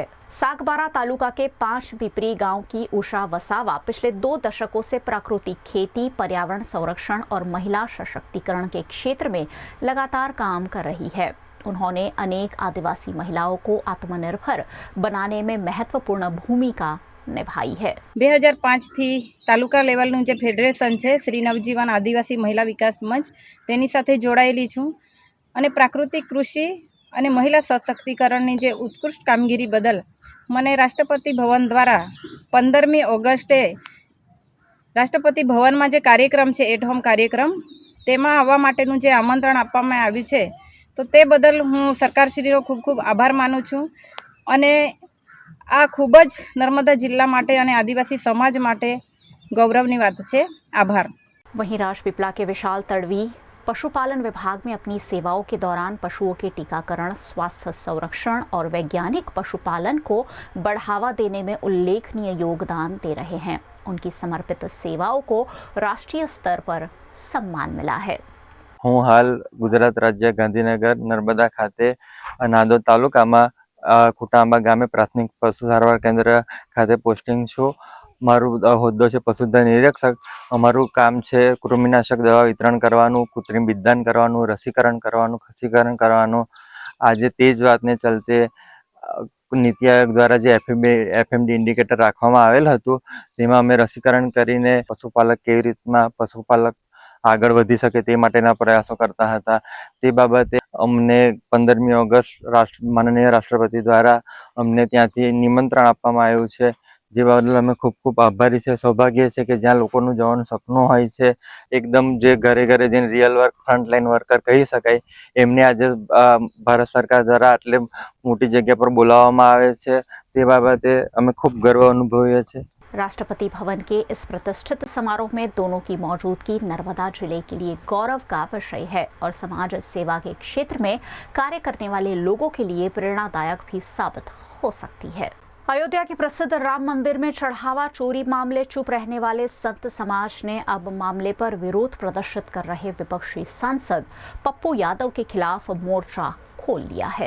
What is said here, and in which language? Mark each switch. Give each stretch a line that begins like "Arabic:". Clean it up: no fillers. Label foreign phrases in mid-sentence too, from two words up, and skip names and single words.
Hindi: सागबारा तालुका के 5 पिपरी गांव की उषा वसावा पिछले 2 दशकों से प्राकृतिक खेती, पर्यावरण संरक्षण और महिला सशक्तिकरण के क्षेत्र में लगातार काम कर रही है। उन्होंने अनेक आदिवासी महिलाओं को आत्मनिर्भर बनाने में महत्वपूर्ण भूमिका નિભાઈ है।
Gujarati: 2005 થી તાલુકા લેવલનું જે ફેડરેશન છે શ્રી નવજીવન આદિવાસી મહિલા વિકાસ મંચ તેની સાથે જોડાયેલી છું અને પ્રાકૃતિક કૃષિ અને મહિલા સશક્તિકરણની જે ઉત્કૃષ્ટ કામગીરી બદલ મને રાષ્ટ્રપતિ ભવન દ્વારા 15મી ઓગસ્ટે રાષ્ટ્રપતિ ભવનમાં જે કાર્યક્રમ છે
English: at home
Gujarati: કાર્યક્રમ તેમાં આવવા માટેનું જે આમંત્રણ આપવામાં આવ્યું છે તો તે બદલ હું સરકારશ્રીનો ખૂબ ખૂબ આભાર માનું છું અને આ ખૂબ જ નર્મદા જિલ્લા માટે અને આદિવાસી સમાજ માટે ગૌરવની વાત છે। આભાર।
Hindi: वहीं राजपीपला के विशाल तड़वी पशुपालन विभाग में अपनी सेवाओं के दौरान पशुओं के टीकाकरण, स्वास्थ्य संरक्षण और वैज्ञानिक पशुपालन को बढ़ावा देने में उल्लेखनीय योगदान दे रहे हैं। उनकी समर्पित सेवाओं को राष्ट्रीय स्तर पर सम्मान मिला है।
Gujarati: હું હાલ ગુજરાત રાજ્ય ગાંધીનગર નર્મદા ખાતે નાંદોદ તાલુકામાં ખુટાંબા ગામે પ્રાથમિક પશુ સારવાર કેન્દ્ર ખાતે પોસ્ટિંગ છું। મારો હોદ્દો છે પશુધન નિરીક્ષક। અમારું કામ છે કૃમિનાશક દવા વિતરણ કરવાનું, કૃત્રિમ બીજદાન કરવાનું, રસીકરણ કરવાનું, ખસીકરણ કરવાનું। આજ તેજ વાતને ચલતે નીતિ આયોગ દ્વારા જે
English: FMD indicator
Gujarati: રાખવામાં આવેલ હતું તેમાં અમે રસીકરણ કરીને પશુપાલક કેવી રીતના પશુપાલક આગળ વધી શકે તે માટેના પ્રયાસો કરતા હતા। તે બાબતે અમને 15મી ઓગસ્ટ માનનીય રાષ્ટ્રપતિ દ્વારા અમને ત્યાંથી નિમંત્રણ આપવામાં આવ્યું છે, જે બદલ અમે ખૂબ ખૂબ આભારી છે। સૌભાગ્ય છે કે જ્યાં લોકોનું જવાનું સપનું હોય છે, એકદમ જે ઘરે ઘરે જઈને
English: real work frontline worker
Gujarati: કહી શકાય એમને આજ ભારત સરકાર દ્વારા આટલે મોટી જગ્યા પર બોલાવવામાં આવે છે, તે બાબતે અમે ખૂબ ગર્વ અનુભવીએ છે।
Hindi: राष्ट्रपति भवन के इस प्रतिष्ठित समारोह में दोनों की मौजूदगी नर्मदा जिले के लिए गौरव का विषय है और समाज सेवा के क्षेत्र में कार्य करने वाले लोगों के लिए प्रेरणादायक भी साबित हो सकती है। अयोध्या के प्रसिद्ध राम मंदिर में चढ़ावा चोरी मामले चुप रहने वाले संत समाज ने अब मामले पर विरोध प्रदर्शित कर रहे विपक्षी सांसद पप्पू यादव के खिलाफ मोर्चा खोल लिया है।